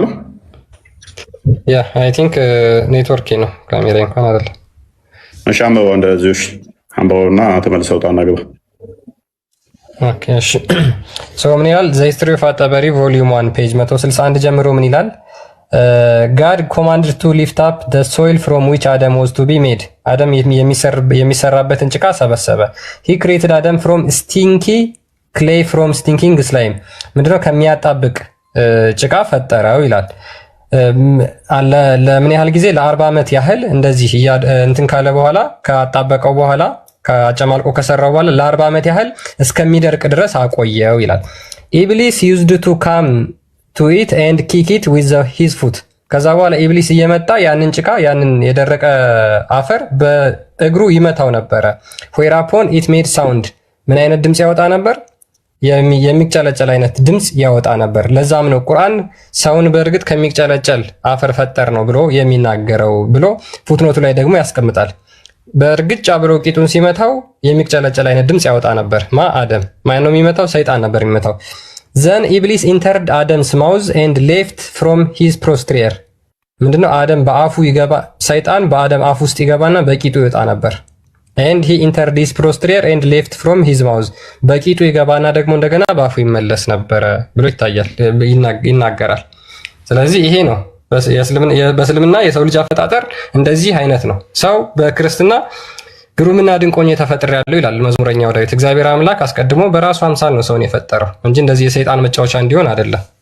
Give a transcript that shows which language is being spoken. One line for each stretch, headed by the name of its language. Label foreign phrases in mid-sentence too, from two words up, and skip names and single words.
Amharic: ያ
English: I think
Amharic: ኔትወርክ ነው ካሜራ እንኳን አይደለም። እሺ አንበባው እንደዚህ እሺ አንበባውና ተመልሰው ውጣና ግባ። ኦኬ እሺ ሶ ምን ይላል? ዘ ሂስትሪ ኦፍ አጠበሪ ቮሊዩም 1 ፔጅ 161 ጀምሮ ምን ይላል?
English: God commanded to lift up the soil from which Adam was to be made.
Amharic: አደም የሚሰራበትን ጭቃ ሰበሰበ።
English: He created Adam from stinky clay from stinking slime.
Amharic: ምንድነው? ከሚያጣብቅ ጭቃ ፈጠረው ይላል። ለምን ያህል ጊዜ? ለ40 ዓመት ያህል እንደዚህ እንትን ካለ በኋላ ካጣበቀው በኋላ ከአጨማልቆ ከሰራው በኋላ ለ40 ዓመት ያህል እስከሚደርቅ ድረስ አቆየው ይላል። ኢብሊስ
English: used to come to it and kick it with his foot.
Amharic: ከዛ በኋላ ኢብሊስ እየመጣ ያንን ጭቃ ያንን የደረቀ አፈር በእግሩ ይመታው ነበረ።
English: whereupon it made sound.
Amharic: ምን አይነት ድምጽ ያወጣ ነበር? የሚጨለጨል አይነት ድምጽ ያወጣ ነበር። ለዛም ነው ቁርአን ሰውን በእርግጥ ከሚጨለጨል አፈር ፈጠር ነው ብሎ የሚናገረው ብሎ ፉትኖቱ ላይ ደግሞ ያስቀምጣል። በእርግጫ ብሎ ቂጡን ሲመታው የሚጨለጨል አይነት ድምጽ ያወጣ ነበር። አደም ማን ነው የሚመታው? ሰይጣን ነበር የሚመታው።
English: Then Iblis entered Adam's mouth and left from his posterior.
Amharic: ምንድነው? አደም በአፉ ይገባ፣ ሰይጣን በአደም አፍ ውስጥ ይገባና በቂጡ ይወጣ ነበር።
English: and he entered his posterior and left from his mouth
Amharic: በቂጡ ይገባና ደግሞ እንደገና ባፉ ይመለስ ነበረ ብሎ ይናገራል። ስለዚህ ይሄ ነው በእስልምና የሰው ልጅ አፈጣጠር እንደዚህ አይነት ነው። ሰው በክርስትና ግሩምና ድንቆኝ ተፈጥሬያለሁ ይላል መዝሙረኛው ዳዊት። እግዚአብሔር አምላክ አስቀድሞ በራሱ አምሳል ነው ሰውን የፈጠረው እንጂ እንደዚህ የሰይጣን መጫወቻ እንዲሆን አይደለም።